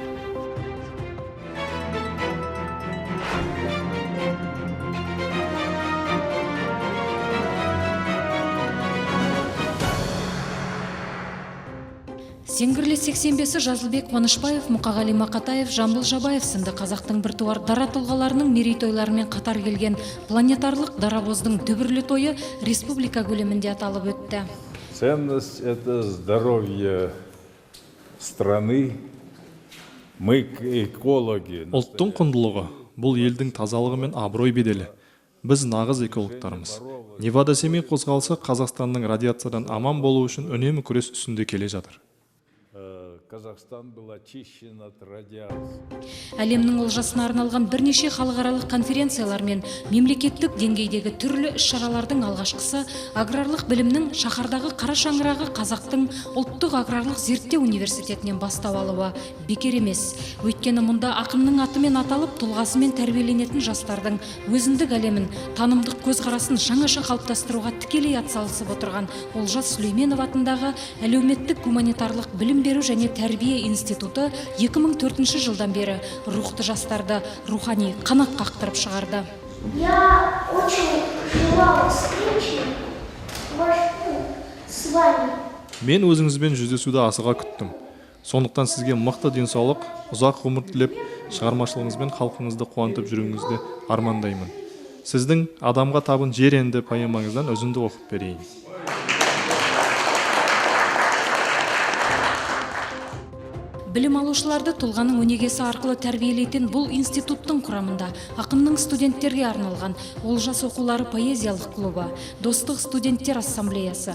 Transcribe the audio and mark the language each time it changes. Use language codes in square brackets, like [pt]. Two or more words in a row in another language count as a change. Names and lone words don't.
[kk] Сеңгірлі 85-і Жазылбек Қуанышбаев, Мұқағали Мақатаев, Жамбыл Жабаев сынды қазақтың біртуар дара тұлғаларының мерейтойларымен қатар келген планетарлық дарабоздың дүбірлі тойы республика көлемінде аталып өтті. [ru] Ценность – это здоровье страны. Мы экологи. [kk] Ұлттың құндылығы бұл елдің тазалығы мен абырой беделі. Біз нағыз экологтарымыз. Невада-Семей қозғалысы Қазақстанның радиациядан аман болу үшін үнемі күрес үстінде келе жатыр. [ru] Казахстан был очищен от радиации. [kk] Әлемнің олжасына арналған бірнеше халықаралық конференциялар мен мемлекеттік деңгейдегі түрлі іс-шаралардың алғашқысы аграрлық білімнің шаһардағы қара шаңырағы Қазақтың ұлттық аграрлық зерттеу университетінен бастау алуы бекер емес. Өйткені мұнда ақынның атымен аталып, тұлғасымен тәрбиеленетін жастардың өзіндік әлемін, танымдық көзқарасын жаңаша қалыптастыруға тікелей атсалысып отырған Олжас Сүлейменов атындағы әлеуметтік гуманитарлық білім беру және тәрбие институты 2004 жылдан бері рухты жастарды рухани қанат қақтырып шығарды. [ru] Я очень желала встречи с вами. [kk] Мен өзіңізбен жүздесуді асыға күттім. Сондықтан сізге мықты денсаулық, ұзақ ғұмыр тілеп, шығармашылығыңызбен халқыңызды қуантып жүруіңізді армандаймын. Сіздің адамға табын жер енді поэмаңыздан үзінді оқып берейін. Білім алушыларды тұлғаның өнегесі арқылы тәрбиелейтін бұл институттың құрамында ақынның студенттерге арналған Олжас оқулары поэзиялық клубы, Достық студенттер ассамблеясы,